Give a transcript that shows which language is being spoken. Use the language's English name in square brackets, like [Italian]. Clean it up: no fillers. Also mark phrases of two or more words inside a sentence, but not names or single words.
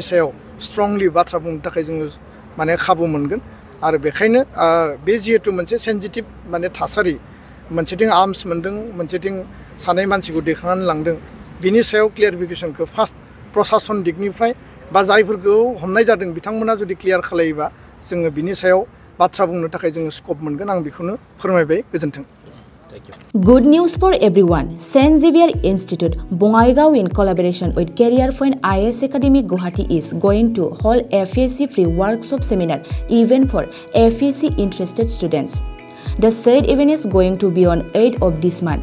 [Bodo] सायाव स्ट्रंलि बाथ्रा बुंनो थाखाय जोङो माने खाबु मोनगोन आरो बेखायनो बे जिहेतु मोनसे सेन्सिटिभ माने थासारि मोनसेथिं आर्म्स मोनदों मोनसेथिं सानै मानसिखौ दैखांनानै लांदों बिनि सायाव क्लियारिफिकेसनखौ फार्स्ट प्रशासन दिगनिफ्राय बा जायफोरखौ हमनाय जादों बिथांमोना जुदि क्लियार खालायोबा जोङो बिनि सायाव बाथ्रा बुंनो थाखाय जोङो स्कप मोनगोन आं बेखौनो फोरमायबाय। गोजोन्थों। [English] Thank you. Good news for everyone. St. Xavier Institute, Bongaigaon, in collaboration with Career Point IS Academy Guwahati, is going to hold FAC free workshop seminar event for FAC interested students. The said event is going to be on 8th of this month.